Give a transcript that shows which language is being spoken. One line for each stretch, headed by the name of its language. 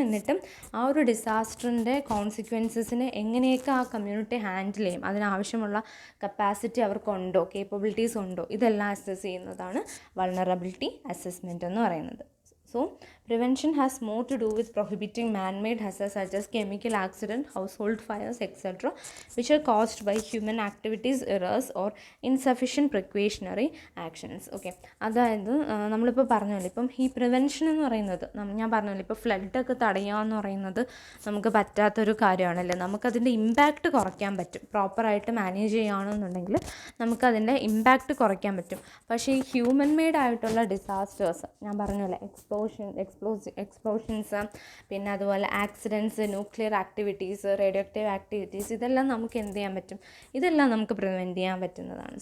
Malayalam: എന്നിട്ടും ആ ഒരു ഡിസാസ്റ്ററിൻ്റെ കോൺസിക്വൻസസിനെ എങ്ങനെയൊക്കെ ആ കമ്മ്യൂണിറ്റി ഹാൻഡിൽ ചെയ്യും, അതിനാവശ്യമുള്ള കപ്പാസിറ്റി അവർക്കുണ്ടോ, കേപ്പബിലിറ്റീസ് ഉണ്ടോ, ഇതെല്ലാം അസസ് ചെയ്യുന്നതാണ് വൾണറബിലിറ്റി അസസ്മെൻറ്റ് എന്ന് പറയുന്നത്.
English: So prevention has more to do with prohibiting man-made hazards such as chemical accidents, household fires, etc., which are caused by human activities, errors or insufficient precautionary actions.
Malayalam: Okay, അതായത് നമ്മളിപ്പോൾ പറഞ്ഞല്ലോ, ഇപ്പം ഈ prevention എന്ന് പറയുന്നത് ഞാൻ പറഞ്ഞല്ലോ, ഇപ്പോൾ ഫ്ലഡൊക്കെ തടയുക എന്ന് പറയുന്നത് നമുക്ക് പറ്റാത്തൊരു കാര്യമാണല്ലേ. നമുക്കതിൻ്റെ ഇമ്പാക്റ്റ് കുറയ്ക്കാൻ പറ്റും, പ്രോപ്പറായിട്ട് മാനേജ് ചെയ്യുകയാണെന്നുണ്ടെങ്കിൽ നമുക്കതിൻ്റെ ഇമ്പാക്റ്റ് കുറയ്ക്കാൻ പറ്റും. പക്ഷേ ഈ ഹ്യൂമൻ മെയ്ഡ് ആയിട്ടുള്ള ഡിസാസ്റ്റേഴ്സ് ഞാൻ പറഞ്ഞല്ലോ, എക്സ്പ്ലോഷൻസ്, പിന്നെ അതുപോലെ accidents, nuclear activities, radio active activities, ഇതെല്ലാം നമുക്ക് എന്ത് ചെയ്യാൻ പറ്റും, ഇതെല്ലാം നമുക്ക് പ്രിവെൻറ്റ് ചെയ്യാൻ പറ്റുന്നതാണ്.